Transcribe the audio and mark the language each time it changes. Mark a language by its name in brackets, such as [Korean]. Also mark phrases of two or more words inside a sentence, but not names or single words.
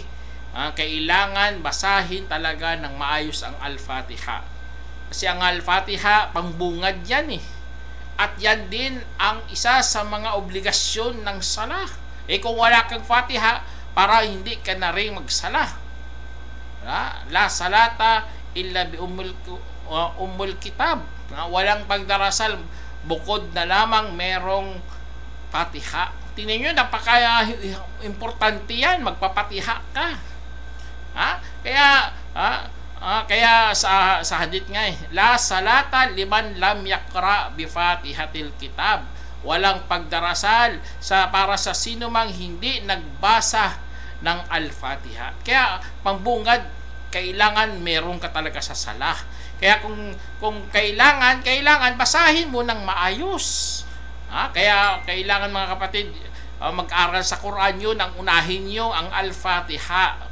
[Filipino] Kailangan basahin talaga ng maayos ang Al-Fatiha. Kasi ang Al-Fatiha, pangbungad yan eh. At yan din ang isa sa mga obligasyon ng sala. Kung wala kang Fatiha, para hindi ka na rin magsala. [Arabic] لا صلاة إلا بأم الكتاب. [Filipino] Walang pagdarasal bukod na lamang merong Fatiha. Tingnan nyo, napaka-importante yan. Magpapatiha ka. Kaya sa hadith nga [Arabic] لا صلاة لمن لم يقرأ بفاتحة الكتاب. [Filipino] Walang pagdarasal para sa sino mang hindi nagbasa ng Al-Fatiha. Kaya pambungad, kailangan meron ka talaga sa salah. Kaya kung kailangan basahin mo ng maayos. Kaya kailangan mga kapatid, mag-aral sa Quran yun, ang unahin nyo ang Al-Fatiha.